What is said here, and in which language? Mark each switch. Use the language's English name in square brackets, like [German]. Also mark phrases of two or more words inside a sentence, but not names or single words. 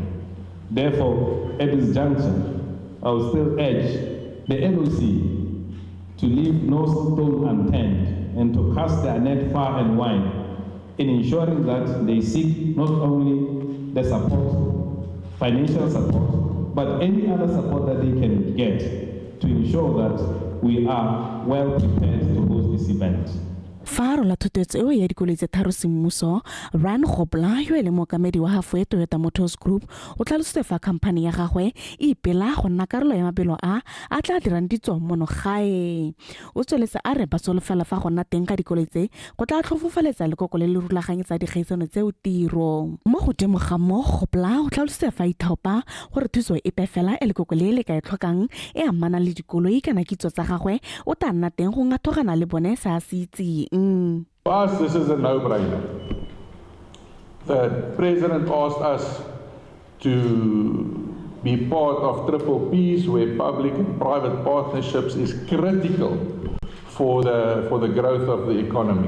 [English] Therefore, at this juncture, I will still urge the NOC to leave no stone unturned and to cast their net far and wide in ensuring that they seek not only the support, financial support, but any other support that they can get to ensure that we are well prepared to host this event. [Tswana] Faro la thutetso eo ya dikoloi tse tharo semmuso Ryan Gopla yo e le mookamedi wa Halfway Toyota Motors Group o tlhalositse fa khamphane ya gagwe e ipela go nna karolo ya mabelo a tla dirang ditso mono gae. O tsweletse a re ba solofela fa go nna teng ga dikoloi tse go tla tlhofofaletsa lekoko le le rulaganyetsa dikgaisano tseo tiro. Mo godimo ga mo Gopla o tlhalositse fa ithaopa gore thuso e pefela e lekoko le ka e tlhokang e amana le dikoloi kana kitso tsa gagwe o tla nna teng go ngathogana le bone sa se itseng. [English] For us, this is a no-brainer. The President asked us to be part of Triple Ps, where public and private partnerships is critical for the growth of the economy.